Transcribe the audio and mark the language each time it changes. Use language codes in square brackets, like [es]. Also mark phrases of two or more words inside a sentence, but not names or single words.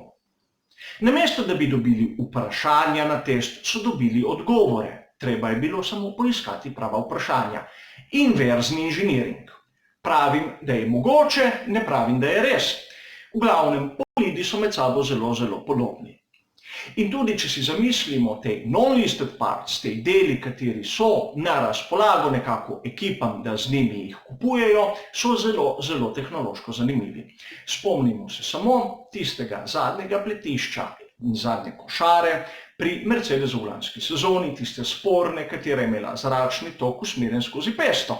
[sl] Namesto, da bi dobili vprašanja na test, so dobili odgovore. Treba je bilo samo poiskati prava vprašanja. Inverzni inženiring. Pravim, da je mogoče, ne pravim, da je res. V glavnem, bolidi so med sabo zelo podobni. In tudi, če si zamislimo te [en] non-listed parts, [sl] te deli, kateri so na razpolago nekako ekipam, da z njimi jih kupujejo, so zelo tehnološko zanimivi. Spomnimo se samo tistega zadnjega pletišča in zadnje košare pri Mercedesu v lanski sezoni, tiste sporne, katera je imela zračni tok usmerjen skozi pesto.